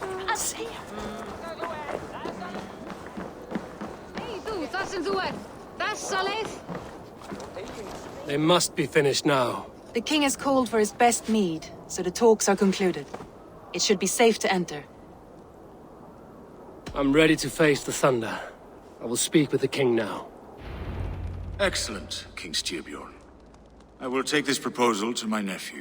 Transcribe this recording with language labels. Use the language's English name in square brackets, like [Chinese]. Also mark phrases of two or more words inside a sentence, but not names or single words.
[Icelandic] Hey, þú, þar sem þú ert. Þessa leið. [English] They must be finished now. The king has called for his best mead, so the talks are concluded. It should be safe to enter. I'm ready to face the thunder. I will speak with the king now. Excellent, King Styrbjorn. I will take this proposal to my nephew.